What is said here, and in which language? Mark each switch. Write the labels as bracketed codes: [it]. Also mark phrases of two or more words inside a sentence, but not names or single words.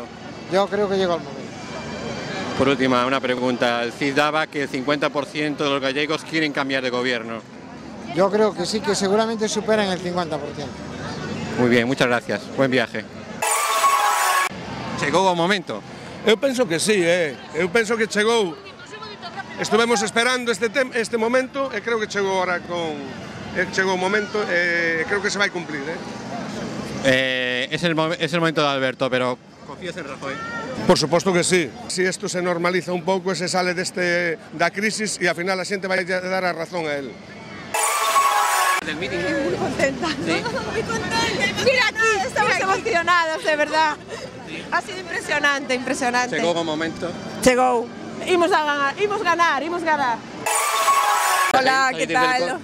[es] Yo creo que llegó el momento. Por última, una pregunta. El CIS daba que el 50% de los gallegos quieren cambiar de gobierno. Yo creo que sí, que seguramente superan el 50%. Muy bien, muchas gracias. Buen viaje. Llegó un momento. [gl] Eu penso que sí, eu penso que chegou. Estivemos esperando este momento e creo que chegou ahora chegou o momento e creo que se vai cumplir. [es] Es el momento de Alberto, pero ¿confías en Rajoy? [gl] Por suposto que sí. Si isto se normaliza un pouco e se sale da crisis e ao final a xente vai dar a razón a él. [es] Del meeting. Muy contenta. Sí. Muy contenta. Mira aquí, estamos emocionados, de verdad. Ha sido impresionante. Llegó un momento. [gl] Chegou. Imos ganar. [es] Hola, ¿qué tal?